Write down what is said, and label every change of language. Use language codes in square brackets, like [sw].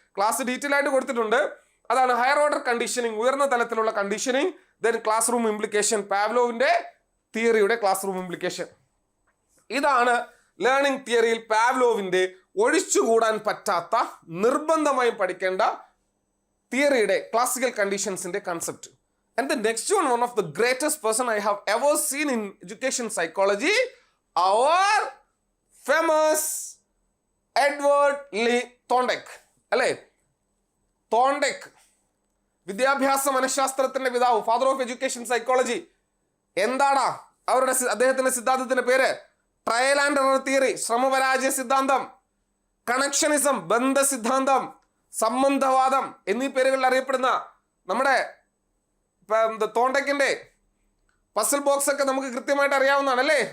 [ml] Class detail ആയിട്ട് കൊടുത്തിട്ടുണ്ട്. അതാണ് ഹയർ ഓർഡർ കണ്ടീഷനിങ്, ഉയർന്ന തലത്തിലുള്ള conditioning. Then class room implication, പാവ്ലോവിന്റെ തിയറിയുടെ class room implication. ഇതാണ് ലേണിംഗ് തിയറിയിൽ പാവ്ലോവിന്റെ ഒഴിച്ചുകൂടാൻ പറ്റാത്ത, നിർബന്ധമായും പഠിക്കേണ്ട തിയറിയുടെ classical കണ്ടീഷൻസിന്റെ concept. [en] And the next one of the greatest person I have ever seen in education psychology, our famous Edward Lee Thorndike. [ml] അല്ലേ? തോണ്ടക്, വിദ്യാഭ്യാസ മനഃശാസ്ത്രത്തിന്റെ പിതാവ്, father of education psychology. എന്താണ് അദ്ദേഹത്തിന്റെ സിദ്ധാന്തത്തിന്റെ പേര്? ട്രയൽ ആൻഡ് എറർ തിയറി, ശ്രമപരാജയ സിദ്ധാന്തം, കണക്ഷനിസം, ബന്ധ സിദ്ധാന്തം, സംബന്ധവാദം എന്നീ പേരുകളിൽ അറിയപ്പെടുന്ന നമ്മുടെ തോണ്ടക്കിന്റെ പസിൽ ബോക്സ് ഒക്കെ നമുക്ക് കൃത്യമായിട്ട് അറിയാവുന്നതാണ് അല്ലേ?